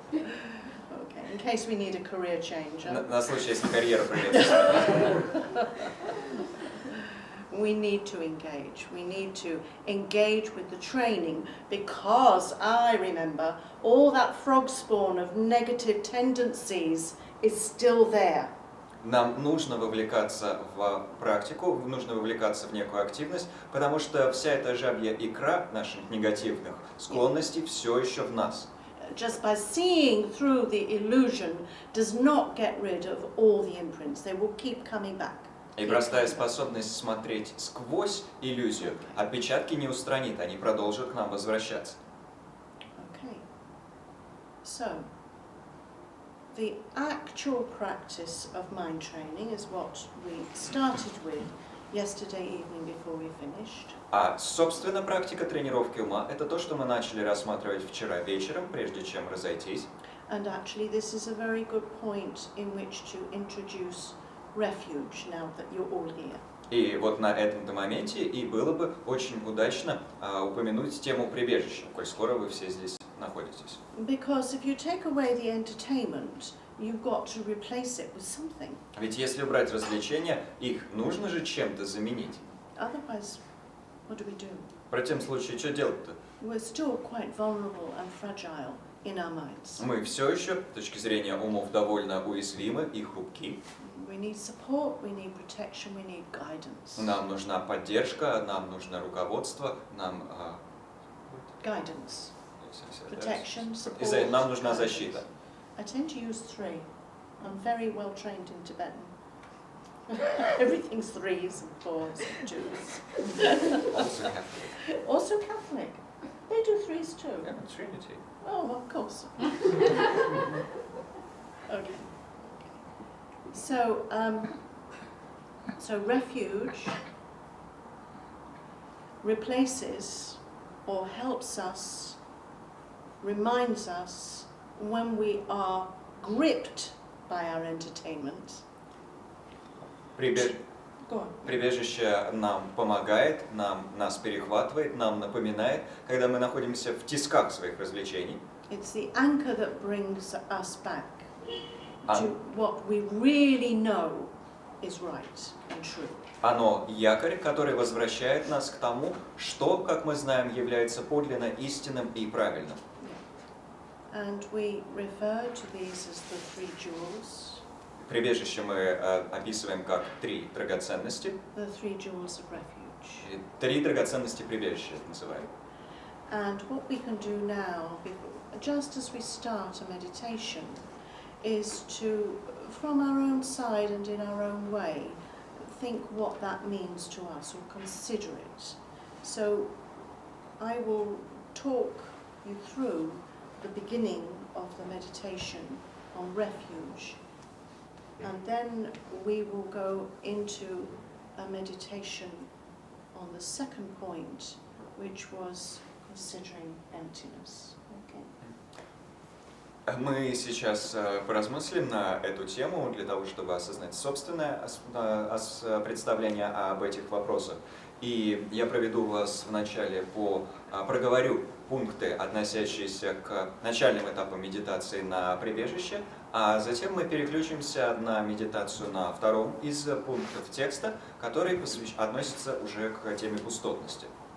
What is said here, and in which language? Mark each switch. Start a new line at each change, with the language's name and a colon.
English: Okay, in case we need a career change.
Russian: На случай, если карьеру придется.
English: We need to engage. We need to engage with the training because I remember all that frog spawn of negative tendencies is still there.
Russian: Нам нужно вовлекаться в практику, нужно вовлекаться в некую активность, потому что вся эта жабья икра наших негативных склонностей все еще в нас.
English: Just by seeing through the illusion does not get rid of all the imprints. They will keep coming back.
Russian: И простая способность смотреть сквозь иллюзию отпечатки не устранит, они продолжат к нам возвращаться.
English: Okay. So, the actual practice of mind training is what we started with yesterday evening before we finished.
Russian: А, собственно, практика тренировки ума – это то, что мы начали рассматривать вчера вечером, прежде чем разойтись.
English: And actually this is a very good point in which to introduce refuge now that you're all here.
Russian: И вот на этом-то моменте и было бы очень удачно упомянуть тему прибежища, коль скоро вы все здесь находитесь.
English: Because if you take away the entertainment, you've got to replace it with something.
Russian: Ведь если убрать развлечения, их нужно же чем-то заменить.
English: Otherwise, what do we do?
Russian: В противном случае, что делать-то?
English: We're still quite vulnerable and fragile in our minds.
Russian: Мы все еще, с точки зрения умов, довольно уязвимы и хрупки.
English: We need support, we need protection, we need guidance.
Russian: Нам нужна поддержка, нам нужно руководство, нам...
English: Guidance. Protection, support,
Russian: нам нужна
English: guidance.
Russian: защита.
English: I tend to use 3. I'm very well trained in Tibetan. Everything's 3s and 4s and 2s. Also Catholic. Also Catholic. They do 3s too. Yeah, Trinity. Oh, of course. Okay. So, so refuge replaces or helps us, reminds us when we are gripped by our entertainment. Go on.
Russian: Прибежище нам помогает, нас перехватывает, нам напоминает, когда мы находимся в тисках своих развлечений.
English: It's the anchor that brings us back А- to what we really know is right and true.
Russian: Оно якорь, который возвращает нас к тому, что, как мы знаем, является подлинно истинным и правильным.
English: And we refer to these as the 3 jewels,
Russian: Прибежище мы описываем как 3 драгоценности.
English: the 3 jewels of refuge.
Russian: И 3 драгоценности прибежища это называем.
English: And what we can do now, just as we start a meditation, is to, from our own side and in our own way, think what that means to us or consider it. So I will talk you through the beginning of the meditation on refuge, and then we will go into a meditation on the second point, which was considering emptiness. Okay.
Russian: Мы сейчас поразмыслим на эту тему для того, чтобы осознать собственное представление об этих вопросах. И я проведу вас вначале проговорю пункты, относящиеся к начальным этапам медитации на прибежище, а затем мы переключимся на медитацию на втором из пунктов текста, который относится уже к теме пустотности.